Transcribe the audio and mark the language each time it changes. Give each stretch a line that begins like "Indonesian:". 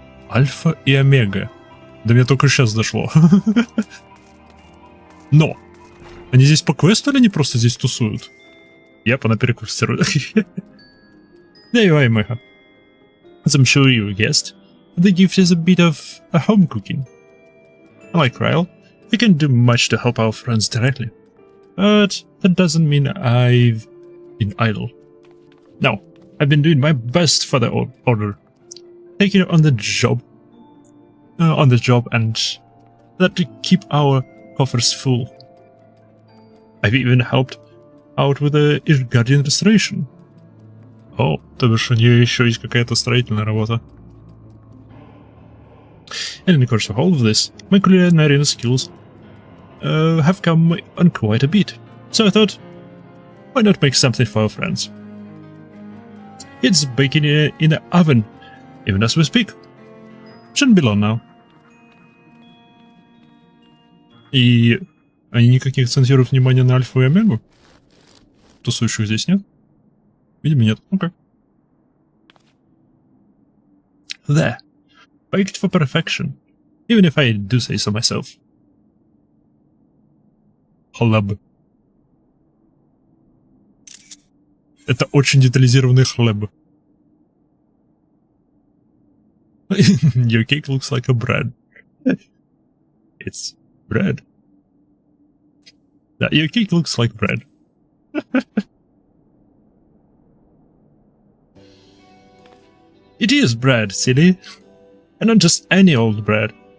Russian: Альфа и Омега. До меня только сейчас дошло. Но! Они здесь по квесту или они просто здесь тусуют? Я понапереквестирую.
English: There you are, Омега. As I'm sure you guessed, the gift is a bit of a home cooking. Like Ryle, I can't do much to help our friends directly. But that doesn't mean I've been idle. No, I've been doing my best for the order. Taking it on the job and that to keep our coffers full. I've even helped out with the Irguardian restoration.
Russian: О, то бишь у нее еще есть какая-то строительная работа.
English: And in the course of all of this, my culinary skills have come on quite a bit. So I thought, why not make something for our friends? It's baking in the oven, even as we speak. Shouldn't be long now.
Russian: И они никаких акцентируют внимания на Альфу и Омегу? Тусующих здесь нет? Видимо, нет. Окей.
English: There. Baked for perfection. Even if I do say so myself.
Russian: Хлеб. Это очень детализированный хлеб.
English: Your cake looks like a bread. It's bread. Your cake looks like bread. It is bread, silly. And not just any old bread.